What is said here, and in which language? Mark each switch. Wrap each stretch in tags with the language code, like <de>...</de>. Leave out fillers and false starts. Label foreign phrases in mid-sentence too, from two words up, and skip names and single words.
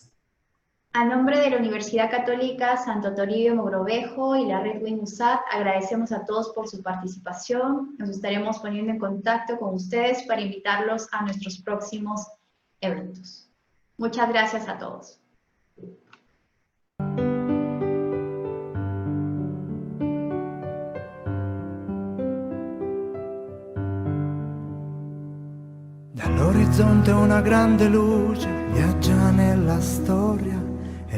<es>A nombre de la Universidad Católica Santo Toribio Mogrovejo y la Red WIN USAT, agradecemos a todos por su participación. Nos estaremos poniendo en contacto con ustedes para invitarlos a nuestros próximos eventos. Muchas gracias a todos.</es> <it>Dall'orizzonte una grande luce viaggia nella storia e</it>